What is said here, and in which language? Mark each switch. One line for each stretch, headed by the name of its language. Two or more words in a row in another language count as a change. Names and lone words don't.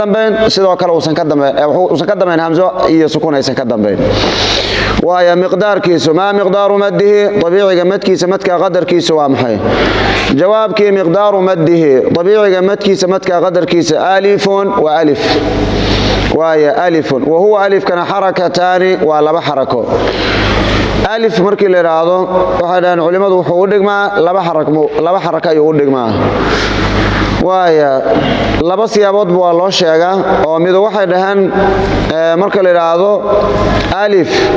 Somali: dambeyn sidoo kale uusan ka dambeyn hamzo iyo sukuun aysan ka dambeyn waaya miqdaarkiisu ma miqdaaru maddihi tabiiciga madkiisa madka qadarkiisu waa maxay jawaabkii miqdaaru maddihi tabiiciga madkiisa madka qadarkiisa
Arabic: ألف وألف
Somali: waaya
Arabic: ألف وهو ألف كان حركتان
Somali: wa laba harako alif markii la yiraahdo waxa dhaan culimadu wuxuu u dhigmaa laba xaraka ayuu u dhigmaa waaya laba siyaabood waa loo sheegaa oo mid waxay dhahan marka la yiraahdo alif